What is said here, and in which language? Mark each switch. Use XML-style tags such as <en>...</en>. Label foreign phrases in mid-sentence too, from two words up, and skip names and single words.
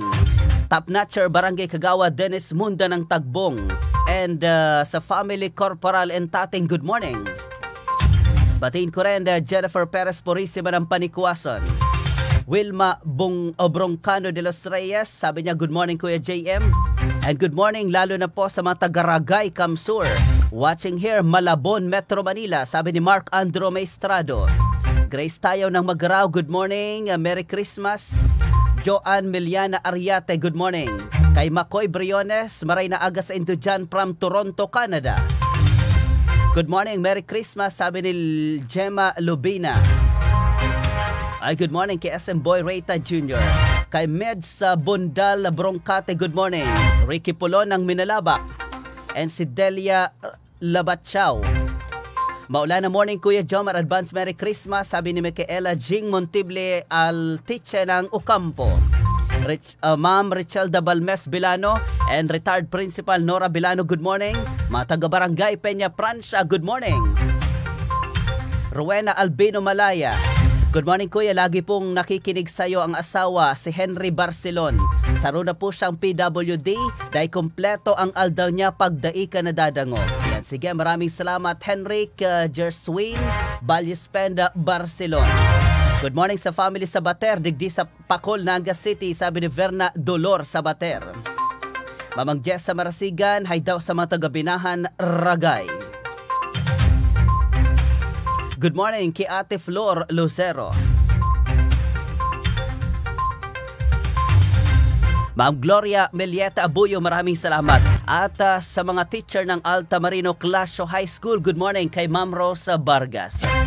<tl>Top Notcher, Barangay Kagawa, Dennis Munda ng Tagbong.</tl> <en>And sa Family Corporal and Tating, good morning.</en> <tl>Batiin ko rin Jennifer Perez Purisima ng Panikwason. Wilma Broncano de los Reyes, sabi niya</tl> <en>good morning</en> <tl>Kuya JM.</tl> <en>And good morning</en> <tl>lalo na po sa mga taga-Ragay, Kamsur.</tl> <en>Watching here,</en> <tl>Malabon, Metro Manila, sabi ni Mark Andro Maestrado.</tl> <en>Grace Tayaw ng Magaraw, good morning. Merry Christmas. Joanne Miliana Ariate, good morning.</en> <bik>Kay Makoy Briones, maray na aga sa Indujan from Toronto, Canada.</bik> <en>Good morning, Merry Christmas,</en> <tl>sabi ni Gemma Lubina.</tl> <en>Ay, good morning kay SM Boy Reyta Jr. Kay Med sa Bundal, Broncate, good morning.</en> <tl>Ricky Pulon ng Minalabak. And si Delia Labatchaw. Maula na morning Kuya Jomar,</tl> <en>advance Merry Christmas,</en> <tl>sabi ni Micaela Jing Montible Altiche ng Ocampo.</tl> <en>Ma'am Richelda Balmes Bilano and retired Principal Nora Bilano, good morning.</en> <tl>Mga taga-barangay Peña Francia,</tl> <en>good morning.</en> <tl>Rowena Albino Malaya,</tl> <en>good morning</en> <tl>Kuya, lagi pong nakikinig sa'yo ang asawa si Henry Barcelon.</tl> <bik>Saro na po siyang PWD dahil kompleto ang aldaw niya pagdai ka na dadango.</bik> <tl>Yan, sige, maraming salamat Henrik Jerswin Balyespenda Barcelon.</tl> <en>Good morning</en> <bik>sa family sa Bater, digdi sa Pacol, Naga City, sabi ni Verna Dolor sa Bater. Mamang Jess sa Marasigan, hay daw sa mga taga-Binahan, Ragay.</bik> <en>Good morning kay Ate Flor Lucero.</en> <tl>Ma'am Gloria Melieta Abuyo, maraming salamat. At sa mga teacher ng Alta Marino Clasio High School,</tl> <en>good morning</en> <tl>kay Ma'am Rosa Vargas.</tl>